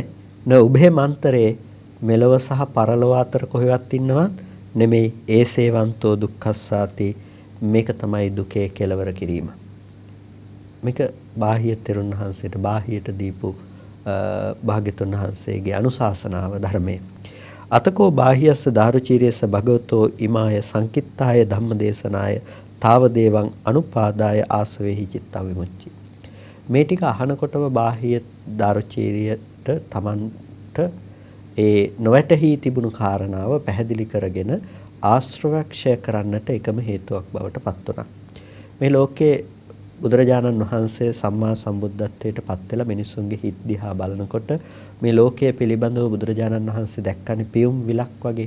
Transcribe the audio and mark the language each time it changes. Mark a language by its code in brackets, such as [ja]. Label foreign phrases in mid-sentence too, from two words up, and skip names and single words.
[pi] න උභේ මන්තරේ [si] මෙලව සහ පරලොව අතර කොහෙවත් ඉන්නවත් නෙමෙයි. [pi] ඒසේවන්තෝ දුක්ඛස්සාති. [si] මේක තමයි දුකේ කෙලවර කිරීම. මේක බාහිය තෙරුන් වහන්සේට බාහියට දීපු භාග්‍යතුන් වහන්සේගේ අනුශාසනාව ධර්මයේ. [pi] අතකෝ බාහියස්ස දාරුචීරියස්ස භගවතෝ ඉමාය සංකිට්ඨාය ධම්මදේශනාය තාවදේවං අනුපාදාය ආසවේහි චිත්තං විමුච්චි. [si] මේ ටික අහනකොටම බාහිය දාරුචීරියට තමන්ට ඒ නොවැටහි තිබුණු කාරණාව පැහැදිලි කරගෙන ආශ්‍රවක්ෂය කරන්නට එකම හේතුවක් බවට පත් වුණා. මේ ලෝකයේ බුදුරජාණන් වහන්සේ සම්මා සම්බුද්ධත්වයට පත් වෙලා මිනිසුන්ගේ හිත් දිහා බලනකොට මේ ලෝකයේ පිළිබඳව බුදුරජාණන් වහන්සේ දැක්කනේ පියුම් විලක් වගේ.